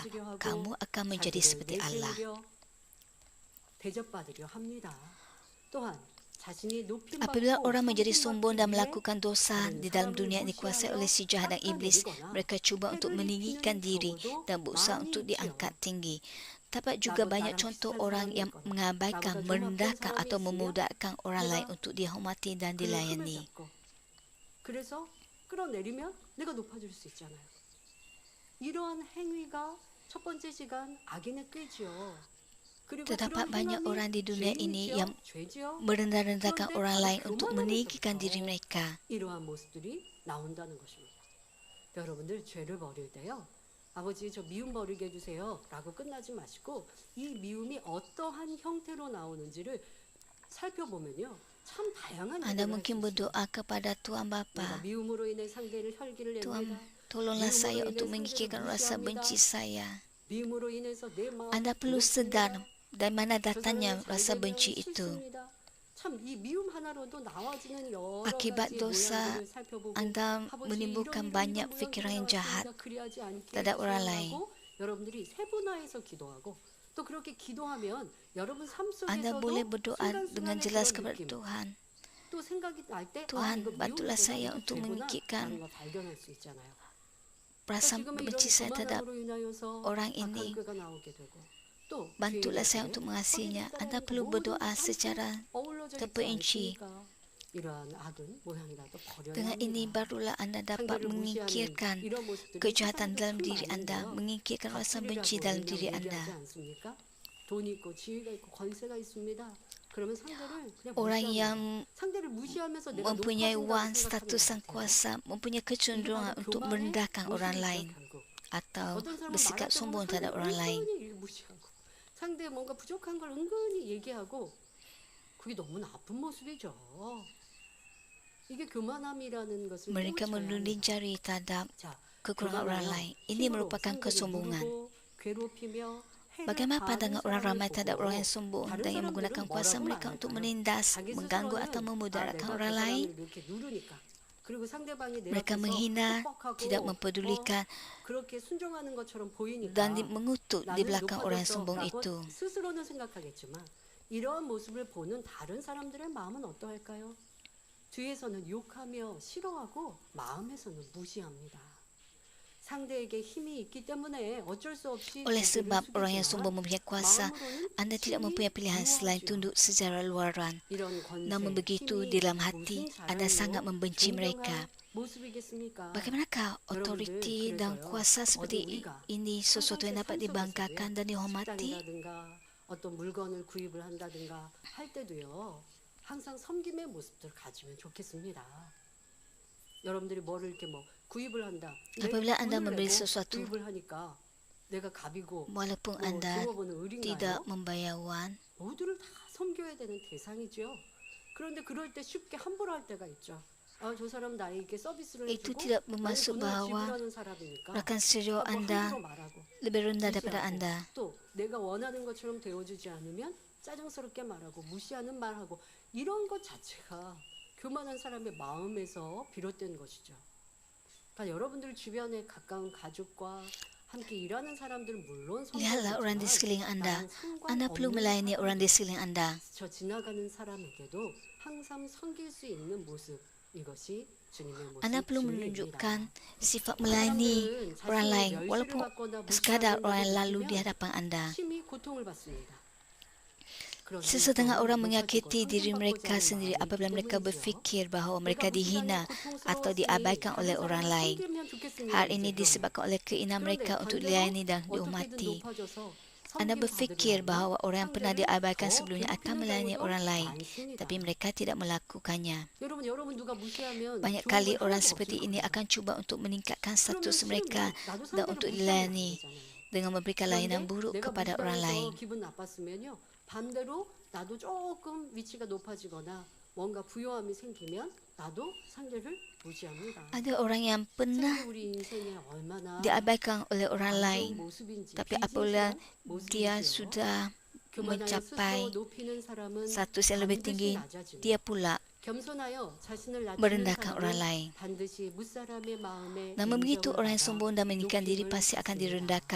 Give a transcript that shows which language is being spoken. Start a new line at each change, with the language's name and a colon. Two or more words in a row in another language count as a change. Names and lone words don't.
Malay: Kamu akan menjadi seperti Allah. Apabila orang menjadi sombong dan melakukan dosa di dalam dunia yang dikuasai oleh si jahat dan iblis, mereka cuba untuk meninggikan diri dan berusaha untuk diangkat tinggi. Terdapat juga banyak contoh orang yang mengabaikan, merendahkan atau memudahkan orang lain untuk dihormati dan dilayani.
Korean: 그래서 끌어내리면 내가 높아질 수 있잖아요. 이러한 행위가 첫 번째 시간 악인의 꾀지요.
Malay: Terdapat banyak orang di dunia ini yang merendah-rendahkan orang lain untuk meninggikan diri mereka.
Korean: 이러한 모습들이 나온다는 것입니다. 여러분들 죄를 버릴 때요. 아버지 저 미움 버리게 해주세요 라고 끝나지 마시고 이 미움이 어떠한 형태로 나오는지를 살펴보면요. 참 다양한
Malay: Anda
Korean: 일을
Malay: mungkin
Korean: 할수 있어요.
Malay: berdoa kepada Tuhan
Korean: 내가
Malay: Bapa.
Korean: 미움으로 인해 상대를 혈기를
Malay: Tuhan,
Korean: 냅니다.
Malay: tolonglah
Korean: 미움으로
Malay: saya
Korean: 인해
Malay: untuk
Korean: 상대를
Malay: mengikirkan rasa
Korean: 무시합니다.
Malay: benci saya.
Korean: 미움으로 인해서 내 마음이
Malay: Anda perlu
Korean: 괴롭습니다.
Malay: sedar dari mana
Korean: 저
Malay: datangnya
Korean: 사람이 잘
Malay: rasa
Korean: 되면
Malay: benci itu.
Korean: 싫습니다. 참 이 미움 하나로도 나와지는 여러
Malay: Akibat
Korean: 가지
Malay: dosa,
Korean: 모양들을 살펴보고
Malay: Anda
Korean: 아버지
Malay: menimbulkan
Korean: 이런
Malay: banyak
Korean: 모양들이
Malay: fikiran yang jahat
Korean: 나왔습니다. 그리하지 않게
Malay: terhadap orang
Korean: 해주세요
Malay: lain.
Korean: 하고 여러분들이 세분화해서 기도하고 또 그렇게 기도하면 여러분 삶
Malay: Anda
Korean: 속에서도
Malay: boleh berdoa dengan
Korean: 순간순간의
Malay: jelas
Korean: 그런
Malay: kepada
Korean: 느낌
Malay: Tuhan.
Korean: 또 생각이 날 때
Malay: Tuhan,
Korean: 이거
Malay: bantulah
Korean: 미움이구나,
Malay: saya
Korean: 이거
Malay: untuk
Korean: 죄구나
Malay: memikirkan
Korean: 라는 걸 발견할 수 있잖아요.
Malay: perasaan
Korean: 지금은 이런
Malay: benci saya terhadap
Korean: 교만함으로 인하여서
Malay: orang
Korean: 악한
Malay: ini.
Korean: 꾀가 나오게 되고 또
Malay: Bantulah saya
Korean: 뒤에
Malay: untuk
Korean: 이렇게
Malay: mengasihinya.
Korean: 확인해달라는
Malay: Anda
Korean: 거
Malay: perlu
Korean: 모든
Malay: berdoa
Korean: 게
Malay: secara
Korean: 쌈싸 어우러져 있지
Malay: terperinci.
Korean: 않습니까? 이러한 아둔 모양이라도 버려야
Malay: Dengan ini
Korean: 합니다.
Malay: barulah anda dapat
Korean: 상대를 무시하는
Malay: mengingkirkan
Korean: 이런 모습들이
Malay: kejahatan
Korean: 세상에서
Malay: dalam
Korean: 참
Malay: diri anda,
Korean: 많은데요.
Malay: mengingkirkan rasa benci
Korean: 갑질이라고
Malay: dalam
Korean: 그냥
Malay: diri
Korean: 얘기하지
Malay: anda.
Korean: 않습니까? 돈이 있고 지위가 있고 권세가 있습니다. 그러면 상대를 그냥
Malay: Orang
Korean: 무시합니다.
Malay: yang
Korean: 상대를 무시하면서 내가
Malay: mempunyai
Korean: 높아진다고
Malay: wang,
Korean: 생각하는
Malay: status
Korean: 것
Malay: dan
Korean: 같아요.
Malay: kuasa, mempunyai
Korean: 이게
Malay: kecenderungan
Korean: 바로
Malay: untuk
Korean: 교만의
Malay: merendahkan orang
Korean: 모습이죠,
Malay: lain
Korean: 결국.
Malay: atau
Korean: 어떤 사람은
Malay: bersikap
Korean: 말할 때마다
Malay: sombong terhadap
Korean: 상대를
Malay: orang lain.
Korean: 은근히 무시하고 상대의 뭔가 부족한 걸 은근히 얘기하고 그게 너무 나쁜 모습이죠. 이게 교만함이라는 것을
Malay: Mereka
Korean: 깨우쳐야
Malay: menuding
Korean: 합니다.
Malay: jari terhadap
Korean: 자,
Malay: kekurangan orang
Korean: 교만하여
Malay: lain. Ini
Korean: 힘으로
Malay: merupakan
Korean: 상대를
Malay: kesombongan.
Korean: 누르고 괴롭히며 해를
Malay: Bagaimana
Korean: 가하는
Malay: pandangan orang
Korean: 사람을
Malay: ramai terhadap
Korean: 보고
Malay: orang yang sombong
Korean: 다른
Malay: dan yang
Korean: 사람들은
Malay: menggunakan kuasa
Korean: 뭐라고
Malay: mereka untuk
Korean: 말할까요?
Malay: menindas,
Korean: 자기
Malay: mengganggu atau
Korean: 스스로는
Malay: memudaratkan
Korean: 내가
Malay: orang
Korean: 그
Malay: lain?
Korean: 사람을 이렇게 누르니까 그리고 상대방이 내
Malay: Mereka
Korean: 앞에서
Malay: menghina,
Korean: 뻑뻑하고
Malay: tidak mempedulikan
Korean: 그렇게 순종하는 것처럼 보이니까
Malay: dan mengutuk di
Korean: 나는
Malay: belakang orang yang sombong
Korean: 높아졌어라고
Malay: itu.
Korean: 스스로는 생각하겠지만 이러한 모습을 보는 다른 사람들의 마음은 어떠할까요? 뒤에서는 욕하며 싫어하고 마음에서는 무시합니다. 상대에게 힘이 있기 때문에 어쩔 수 없이
Malay: Oleh
Korean: 고개를
Malay: sebab orang yang
Korean: 숙이지만
Malay: sombong mempunyai kuasa,
Korean: 마음으로는
Malay: anda tidak
Korean: 심히
Malay: mempunyai pilihan selain
Korean: 미워하죠.
Malay: tunduk secara luaran.
Korean: 이런 권세,
Malay: Namun begitu,
Korean: 힘이
Malay: di dalam hati,
Korean: 무슨
Malay: anda sangat
Korean: 자랑이요?
Malay: membenci
Korean: 존경할
Malay: mereka.
Korean: 모습이겠습니까?
Malay: Bagaimanakah otoriti dan kuasa seperti ini sesuatu yang dapat dibanggakan dan dihormati?
Korean: 식당이라든가 어떤 물건을 구입을 한다든가 할 때도요. 항상 섬김의 모습들을 가지면 좋겠습니다. 여러분들이 뭐를 이렇게 뭐 구입을 한다.
Malay: Apabila anda
Korean: 돈을
Malay: membeli
Korean: 내고
Malay: sesuatu,
Korean: 구입을 하니까 내가 갑이고
Malay: walaupun
Korean: 뭐
Malay: anda
Korean: 종업원은 을인가요?
Malay: tidak membayar wang,
Korean: 모두를 다 섬겨야 되는 대상이죠. 그런데 그럴 때 쉽게 함부로 할 때가 있죠. 아, 저 사람 나에게 서비스를
Malay: itu
Korean: 해주고
Malay: tidak
Korean: 나는
Malay: bermaksud
Korean: 돈을
Malay: bahawa
Korean: 지불하는 사람이니까
Malay: rakan sejauh
Korean: 뭐
Malay: anda
Korean: 함부로 말하고
Malay: lebih rendah daripada
Korean: 무시하고 anda. 또 내가 원하는 것처럼 되어주지 않으면 짜증스럽게 말하고 무시하는 말하고 이런 것 자체가 교만한 사람의 마음에서 비롯된 것이죠. 그러니까 여러분들 주변에 가까운 가족과 함께 일하는 사람들은 물론
Malay: Lihatlah orang di sekeliling anda.
Korean: 나랑
Malay: Anda perlu melayani orang di sekeliling anda.
Korean: 저 지나가는 사람에게도 항상 섬길 수 있는 모습 이것이 주님의 모습.
Malay: Anda perlu menunjukkan sifat melayani orang lain walaupun sekadar orang yang lalu di hadapan anda.
Korean: 심히 고통을 받습니다.
Malay: Sesetengah orang menyakiti diri mereka sendiri apabila mereka berfikir bahawa mereka dihina atau diabaikan oleh orang lain. Hal ini disebabkan oleh keinginan mereka untuk dilayani dan dihormati. Anda berfikir bahawa orang yang pernah diabaikan sebelumnya akan melayani orang lain, tapi mereka tidak melakukannya. Banyak kali orang seperti ini akan cuba untuk meningkatkan status mereka dan untuk dilayani dengan memberikan layanan buruk kepada orang lain.
Korean: 반대로 나도 조금 위치가 높아지거나 뭔가 부요함이 생기면 나도 상대를 무시합니다.
Malay: Ada orang yang pernah
Korean: 우리 인생에 얼마나
Malay: diabaikan oleh orang lain,
Korean: 모습인지
Malay: tapi apabila dia sudah mencapai status yang lebih tinggi, dia pula merendahkan orang lain. Namun begitu, orang yang sombong dan meninggikan diri pasti akan direndahkan.